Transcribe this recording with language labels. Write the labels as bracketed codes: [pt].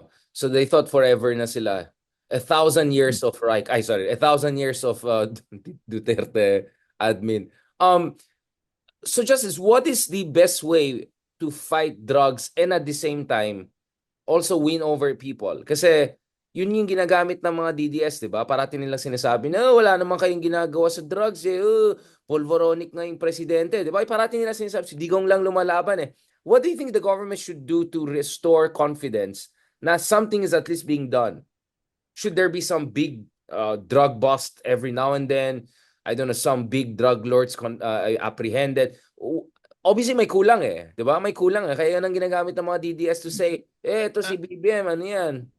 [en] So they thought forever na sila. 1,000 years of Reich. Ay, sorry. 1,000 years of Duterte admin. So Justice, what is the best way to fight drugs and at the same time also win over people? [tl] Kasi yun yung ginagamit ng mga DDS, di ba? Parating nilang sinasabi na wala naman kayong ginagawa sa drugs eh. Polvoronic nga yung presidente, di ba? Parating nilang sinasabi, si Digong lang lumalaban eh. [en] What do you think the government should do to restore confidence na something is at least being done? Should there be some big drug bust every now and then? I don't know, some big drug lords apprehended. [tl] Obviously, may kulang eh. Di ba? May kulang eh. Kaya yan ang ginagamit ng mga DDS to say, ito si BBM, ano yan?